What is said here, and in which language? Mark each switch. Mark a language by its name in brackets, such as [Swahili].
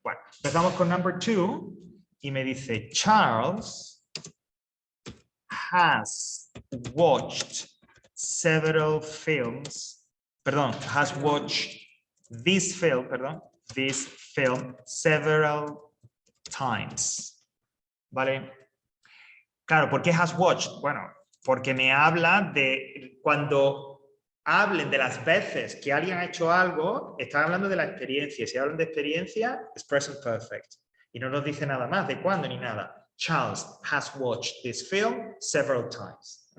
[Spanish] Bueno, empezamos con [English] number 2 [Spanish] y me dice, [English] Charles has watched several films, has watched this film several times. [Spanish] ¿Vale? Claro, ¿por qué has watched? Bueno, porque me habla de cuando hablen de las veces que alguien ha hecho algo, están hablando de la experiencia. Si hablan de experiencia, es present perfect. Y no nos dice nada más de cuándo ni nada. [English] Charles has watched this film several times.